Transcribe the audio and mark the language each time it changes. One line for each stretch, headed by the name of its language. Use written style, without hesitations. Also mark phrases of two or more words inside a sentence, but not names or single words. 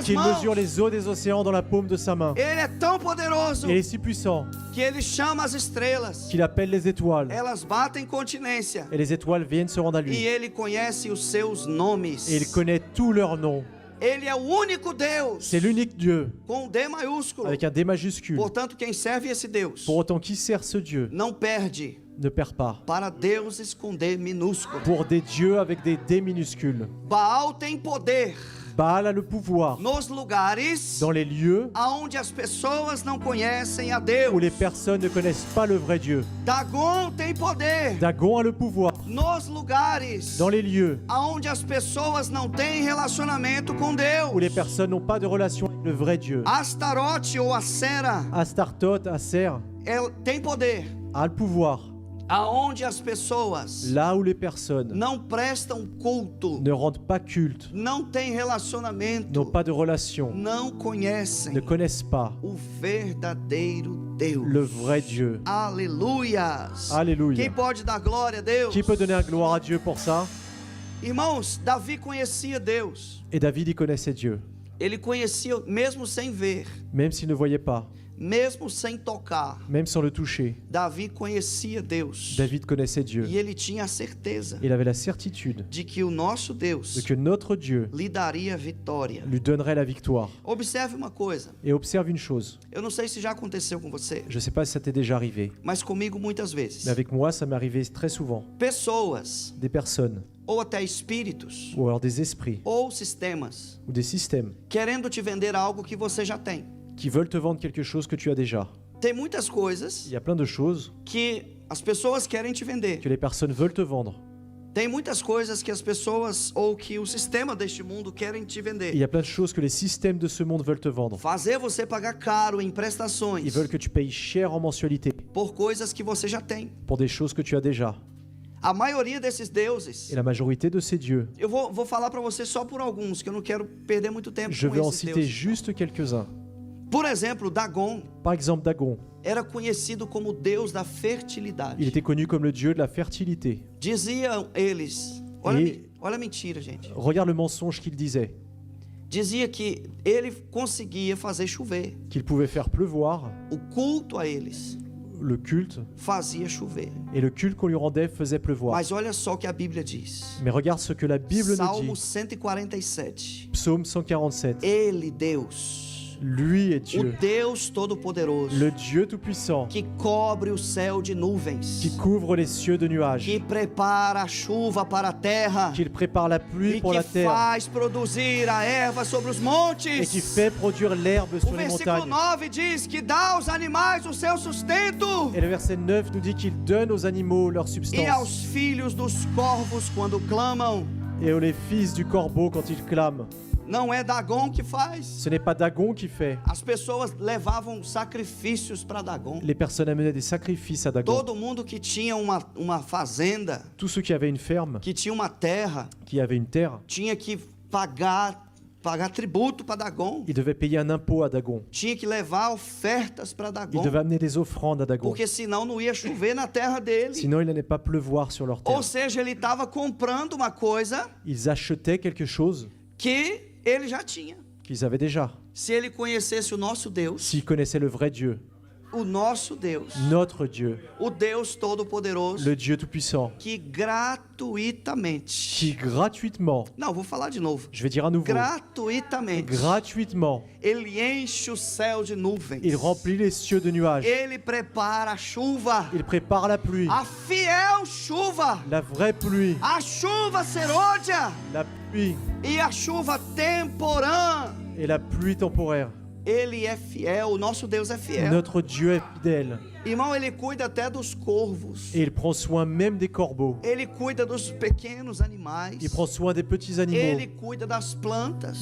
French: qu'il
Portuguese: mãos.
French: mesure les eaux des océans dans la paume de sa main.
Portuguese: Ele é tão poderoso
French: Et il est si puissant
Portuguese: que Ele chama as estrelas.
French: qu'il appelle les étoiles.
Portuguese: Elas batem continência.
French: Et les étoiles viennent se rendre à
Portuguese: E
French: lui.
Portuguese: Ele conhece os seus nomes.
French: Et il connaît tous leurs noms.
Portuguese: Ele é o único Deus
French: C'est l'unique Dieu
Portuguese: com D maiúsculo.
French: avec un D majuscule.
Portuguese: Portanto, quem serve esse Deus
French: Pour autant, qui sert ce Dieu
Portuguese: não perde
French: ne perd pas.
Portuguese: para deuses com D minúsculo.
French: Pour des dieux avec des D minuscules.
Portuguese: Baal tem poder
French: Baal a le pouvoir
Portuguese: nos lugares
French: dans les lieux
Portuguese: aonde as pessoas não conhecem a
French: où
Portuguese: Deus.
French: les personnes ne connaissent pas le vrai Dieu.
Portuguese: Dagon tem poder
French: Dagon a le pouvoir
Portuguese: nos lugares
French: dans les lieux
Portuguese: aonde as pessoas não têm relacionamento com
French: où les
Portuguese: Deus.
French: personnes n'ont pas de relation avec le vrai Dieu.
Portuguese: Astarote ou Acera
French: Astartote, Acer
Portuguese: tem poder
French: a le pouvoir
Portuguese: aonde as pessoas
French: là où les personnes
Portuguese: não prestam culto,
French: ne rendent pas culte,
Portuguese: não têm relacionamento,
French: n'ont pas de relation,
Portuguese: não conhecem
French: ne connaissent pas
Portuguese: o verdadeiro Deus.
French: le vrai Dieu.
Portuguese: Aleluias.
French: Alléluia.
Portuguese: Quem pode dar glória a Deus?
French: Qui peut donner la gloire à Dieu pour ça?
Portuguese: Irmãos, Davi conhecia Deus.
French: Et David y connaissait Dieu,
Portuguese: Ele conhecia mesmo sem ver,
French: même s'il ne voyait pas,
Portuguese: mesmo sem tocar.
French: même sans le toucher.
Portuguese: Davi conhecia Deus.
French: David connaissait Dieu.
Portuguese: E ele tinha a certeza
French: Il avait la certitude
Portuguese: de que o nosso
French: de
Portuguese: Deus
French: que notre Dieu
Portuguese: lhe daria vitória.
French: lui donnerait la victoire.
Portuguese: Observe uma coisa.
French: Et observe une chose,
Portuguese: Eu não sei se já aconteceu com você,
French: je ne sais pas si ça t'est déjà arrivé,
Portuguese: mas comigo muitas vezes.
French: mais avec moi ça m'est arrivé très souvent.
Portuguese: Pessoas,
French: Des personnes,
Portuguese: ou até espíritos,
French: ou alors des esprits,
Portuguese: ou sistemas,
French: ou des systèmes
Portuguese: querendo te vender algo que você já tem.
French: qui veulent te vendre quelque chose que tu as déjà.
Portuguese: Tem muitas coisas
French: Il y a plein de choses
Portuguese: que as pessoas querem te vender.
French: que les personnes veulent te vendre.
Portuguese: Tem muitas coisas que as pessoas ou que o sistema deste mundo querem te
French: Il
Portuguese: vender.
French: y a plein de choses que les systèmes de ce monde veulent te vendre.
Portuguese: Fazer você pagar caro em
French: Ils
Portuguese: prestações
French: veulent que tu payes cher en mensualité
Portuguese: por coisas que você já tem.
French: pour des choses que tu as déjà.
Portuguese: A maioria desses deuses,
French: Et la majorité de ces dieux,
Portuguese: eu vou falar para você só por alguns, que eu não quero perder muito tempo
French: je
Portuguese: com
French: vais en
Portuguese: esses
French: citer
Portuguese: deuses.
French: juste quelques-uns.
Portuguese: Por exemplo, Dagon
French: Par exemple, Dagon,
Portuguese: era conhecido como Deus da
French: il
Portuguese: fertilidade.
French: était connu comme le dieu de la fertilité.
Portuguese: Diziam eles, olha a mentira, gente.
French: Regarde le mensonge qu'il disait,
Portuguese: Dizia que ele conseguia fazer chover.
French: qu'il pouvait faire pleuvoir,
Portuguese: O culto a eles
French: le culte,
Portuguese: fazia chover.
French: et le culte qu'on lui rendait faisait pleuvoir.
Portuguese: Mas olha só o que a Bíblia diz.
French: Mais regarde ce que la Bible nous
Portuguese: Salmo
French: dit. 147. Psaume 147.
Portuguese: Ele, Deus,
French: Lui est
Portuguese: o
French: Dieu,
Portuguese: Deus Todo-Poderoso,
French: le Dieu Tout-Puissant,
Portuguese: que cobre o céu de
French: qui
Portuguese: nuvens,
French: couvre les cieux de nuages,
Portuguese: que prepara a chuva para a terra
French: qu'il prépare la pluie
Portuguese: e
French: pour la
Portuguese: que
French: terre,
Portuguese: faz produzir a erva sobre os
French: et qui
Portuguese: montes.
French: fait produire l'herbe
Portuguese: O
French: sur les
Portuguese: versículo
French: montagnes.
Portuguese: 9 diz que dá aos animais o seu sustento
French: Et le verset 9 nous dit qu'il donne aux animaux leur
Portuguese: e
French: substance,
Portuguese: aos filhos dos corvos quando clamam.
French: et aux les fils du corbeau quand ils clament.
Portuguese: Não é Dagon que faz.
French: Ce n'est pas Dagon qui fait.
Portuguese: As pessoas levavam sacrifícios para Dagon.
French: Les personnes amenaient des sacrifices à Dagon.
Portuguese: Todo mundo que tinha uma fazenda,
French: Tous ceux qui avaient une ferme,
Portuguese: que tinha uma terra,
French: qui avaient une terre,
Portuguese: tinha que pagar tributo para Dagon.
French: ils devaient payer un impôt à Dagon.
Portuguese: Tinha que levar ofertas para
French: Ils
Portuguese: Dagon.
French: devaient amener des offrandes à Dagon.
Portuguese: Porque senão não ia chover na terra dele.
French: Sinon, il n'allait pas pleuvoir sur leur terre.
Portuguese: Ou seja, ele estava comprando uma coisa
French: Ils achetaient quelque chose
Portuguese: que ele já tinha.
French: qu'ils avaient déjà.
Portuguese: Se ele conhecesse o nosso Deus,
French: S'ils connaissaient le vrai Dieu,
Portuguese: o nosso Deus,
French: notre Dieu,
Portuguese: o Deus Todo-Poderoso,
French: le Dieu Tout-Puissant,
Portuguese: que gratuitamente,
French: qui gratuitement,
Portuguese: não, vou falar de novo,
French: je vais dire à nouveau,
Portuguese: gratuitamente,
French: gratuitement,
Portuguese: Ele enche o céu de nuvens,
French: il remplit les cieux de nuages,
Portuguese: Ele prepara a chuva,
French: il prépare la pluie,
Portuguese: a fiel chuva,
French: la vraie pluie,
Portuguese: a chuva serôdia
French: la pluie
Portuguese: e a chuva temporã.
French: et la pluie temporaire.
Portuguese: Ele é fiel, o nosso Deus é fiel.
French: Notre Dieu est fidèle
Portuguese: Irmão, Ele cuida até dos corvos.
French: et il prend soin même des corbeaux,
Portuguese: Ele cuida dos pequenos animais.
French: il prend soin des petits animaux,
Portuguese: Ele cuida das plantas.